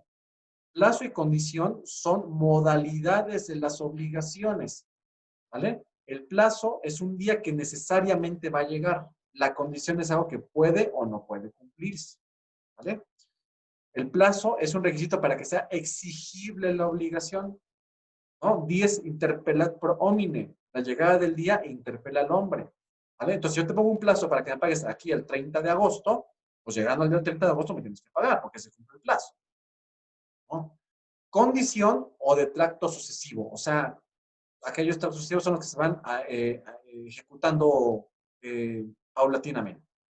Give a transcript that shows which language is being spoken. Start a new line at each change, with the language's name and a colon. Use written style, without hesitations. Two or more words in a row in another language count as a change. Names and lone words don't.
Spanish: Plazo y condición son modalidades de las obligaciones, ¿vale? El plazo es un día que necesariamente va a llegar. La condición es algo que puede o no puede cumplirse, ¿vale? El plazo es un requisito para que sea exigible la obligación, ¿no?
Latin: 10 interpelat pro homine.
Spanish: La llegada del día interpela al hombre, ¿vale? Entonces, si yo te pongo un plazo para que me pagues aquí el 30 de agosto, pues llegando al día 30 de agosto me tienes que pagar porque se cumple el plazo, ¿no? Condición o de tracto sucesivo. O sea, aquellos tractos sucesivos son los que se van ejecutando paulatinamente.